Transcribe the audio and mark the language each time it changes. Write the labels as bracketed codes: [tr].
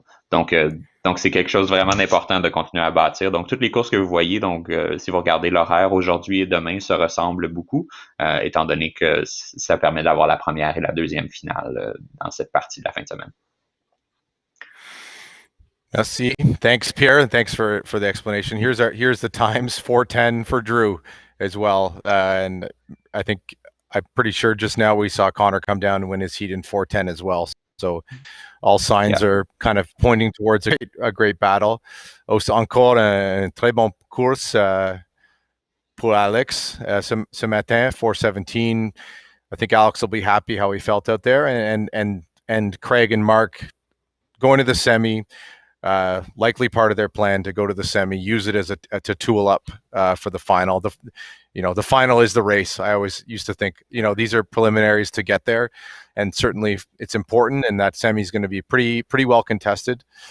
[fr] Donc, c'est quelque chose vraiment d'important de continuer à bâtir. Donc, toutes les courses que vous voyez, donc si vous regardez l'horaire aujourd'hui et demain, se ressemblent beaucoup, étant donné que ça permet d'avoir la première et la 2e finale dans cette partie de la fin de semaine. Merci. [en] Thanks, Pierre, and thanks for the explanation. Here's the times: 4:10 for Drew as well, and I'm pretty sure just now we saw Connor come down and win his heat in 4:10 as well. So all signs are kind of pointing towards a great battle. [fr] Encore une très bonne course pour Alex ce matin, 4:17. [en] I think Alex will be happy how he felt out there, and Craig and Mark going to the semi. Likely part of their plan to go to the semi, use it as to tool up for the final. The final is the race. I always used to think, these are preliminaries to get there, and certainly it's important, and that semi is going to be pretty well contested.